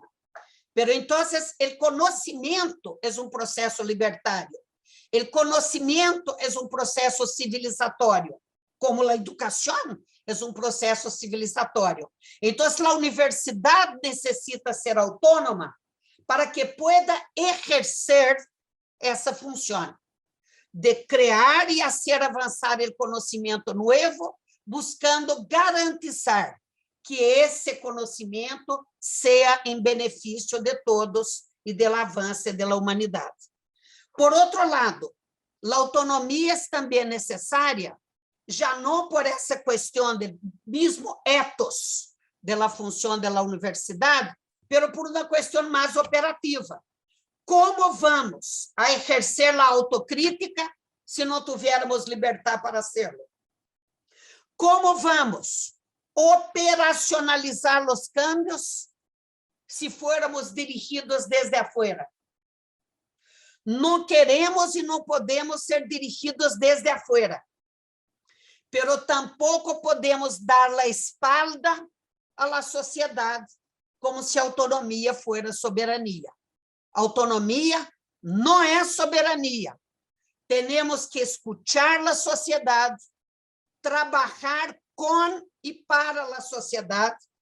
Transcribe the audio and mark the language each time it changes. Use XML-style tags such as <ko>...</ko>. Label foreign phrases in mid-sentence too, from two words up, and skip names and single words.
<es>Pero entonces el conocimiento es un proceso libertario. El conocimiento es un proceso civilizatorio, como la educación es un proceso civilizatorio. Entonces la universidad necesita ser autónoma para que pueda ejercer</es> <pt>essa função de criar e fazer avançar o conhecimento novo, buscando garantizar que esse conhecimento seja em benefício de todos e do avanço da humanidade. Por outro lado, a autonomia é também necessária, já não por essa questão do mesmo ethos da função da universidade, mas por uma questão mais operativa. Como vamos a exercer a autocrítica se não tivermos liberdade para hacerlo? Como vamos operacionalizar os cambios se formos dirigidos</pt> <es>desde afuera?</es> <pt>Não queremos e não podemos ser dirigidos</pt> <es>desde afuera,</es> <pt>pero tampouco podemos dar a espalda à sociedade como se a autonomia fosse soberania. Autonomia não é soberania. Temos que escutar a sociedade, trabalhar com e para a sociedade.</pt>